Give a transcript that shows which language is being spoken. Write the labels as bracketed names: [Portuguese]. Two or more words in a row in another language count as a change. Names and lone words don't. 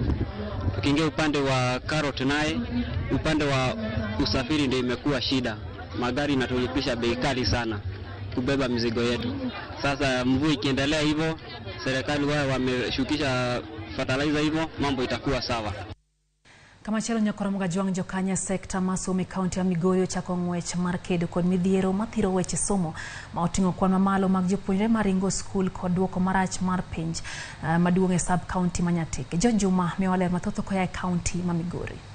[Swahili] Tukiingia upande wa carrot naye, upande wa usafiri ndio imekuwa shida. Magari inatulipisha bei kali sana kubeba mizigo yetu. Sasa mvua ikiendelea hivyo, serikali wao wameshukisha fertilizer hivyo, mambo itakuwa sawa. [Luo (Kenya and Tanzania)] Kamachielo nyakoro mgajuang jokanya sekta masomo kaunti ya Migori ochako ng'wech mar kedo kod midhiero mathiro weche somo ma oting'o kwan mamalo mag jopuonjre maringo skul kod duoko marach mar penj maduong' e [English] sub county [Luo (Kenya and Tanzania)] ma Nyatike. John Juma miyo waler mathoth koya e kaunti ma Migori.